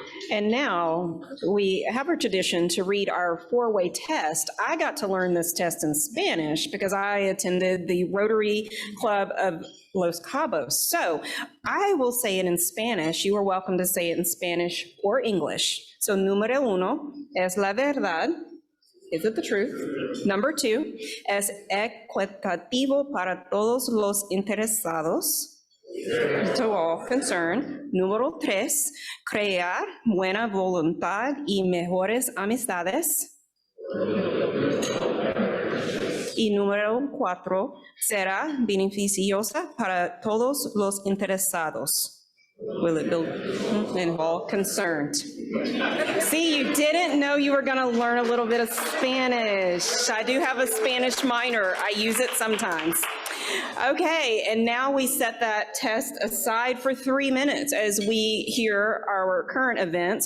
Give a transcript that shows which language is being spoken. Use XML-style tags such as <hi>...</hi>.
<en>And now we have a tradition to read our four-way test. I got to learn this test in Spanish because I attended the Rotary Club of Los Cabos. So I will say it in Spanish. You are welcome to say it in Spanish or English.</en> <es>So número uno es la verdad.</es> <en>Is it the truth? Number two</en> <es>es equitativo para todos los interesados.</es> <en>To all concerned.</en> <es>Número tres, crear buena voluntad y mejores amistades. Y número cuatro, será beneficiosa para todos los interesados.</es> <en>Will it involve concerned? See, you didn't know you were going to learn a little bit of Spanish. I do have a Spanish minor. I use it sometimes. Okay, and now we set that test aside for 3 minutes as we hear our current events.</en>